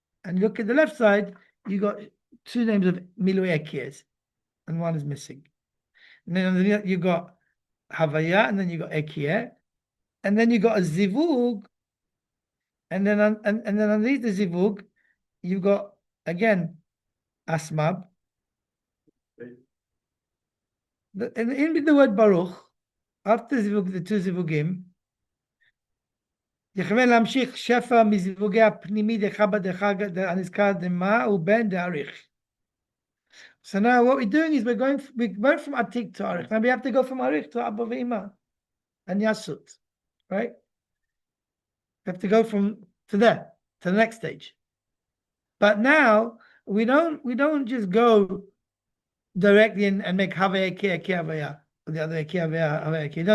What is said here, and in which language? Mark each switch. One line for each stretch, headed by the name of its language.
English: And look at the left side, you've got two names of Milui Ekiyes, and one is missing. And then you got Havaya, and then you got Ekiyeh, and then you got a Zivug, and then underneath the Zivug, you've got again Asmab. And in the word Baruch, after Zivug, the two Zivugim,
Hebrew: יכוון להמשיך שפע מזיווגי הפנימי דחב"ד דחגת הנזכר דמה ובין דעריך.
English: So now what we're doing is we went from Atik to Arich. Now we have to go from Arich to Abba Ve'ima and Yasut, right? We have to go to there, to the next stage. But now we don't just go directly and make Havaya Kia Havaya, the other Kia Havaya Kia.